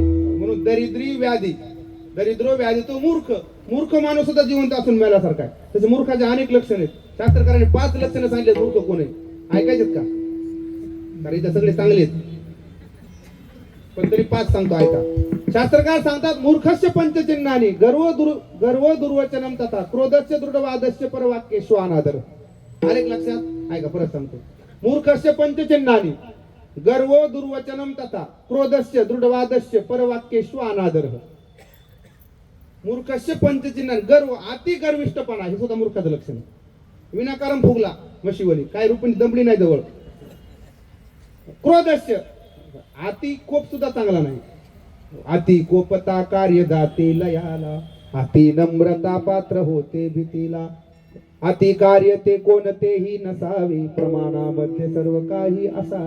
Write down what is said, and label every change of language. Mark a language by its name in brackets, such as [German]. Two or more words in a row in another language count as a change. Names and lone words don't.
[Marathi] म्हणून दरिद्री व्याधी, दरिद्रो व्याधी तो मूर्ख. मूर्ख माणूस सुद्धा जिवंत असून मेल्यासारखा आहे. त्याच्या मूर्खाचे अनेक लक्षण आहेत. शास्त्रकारांनी 5 लक्षणं सांगितले मूर्ख कोण आहे. ऐकायचेत का? कारण इथे सगळे चांगले आहेत, पण तरी 5 सांगतो, ऐका. शास्त्रकार सांगतात [Sanskrit] मूर्खस्य पंचचिन्हानी गर्व दुर्वचनम तथा क्रोधस्य दृढवादस्य परवाक्य श्वानादर. [Marathi] अनेक लक्षात, ऐका परत सांगतो. [Sanskrit] मूर्खस्य पंचचिन्हानी गर्व दुर्वचनम तथा क्रोधस्य दृढवादस्य परवाक्येषु अनादर. मूर्खस्य पंचचिन्हानी गर्व, [Marathi] अति गर्विष्ठपणा हे सुद्धा मूर्खाचं लक्षण आहे. विनाकारण फुगला म्हशीवरी, काय रुपणी दमडी नाही जवळ. क्रोधस्य, अति कोप सुद्धा चांगला नाही. अति कोपता कार्य जाते लयाला, अति नम्रता पात्र होते भीतीला, अति कार्य ते कोणतेही नसावे, प्रमाणामध्ये सर्व काही असावे.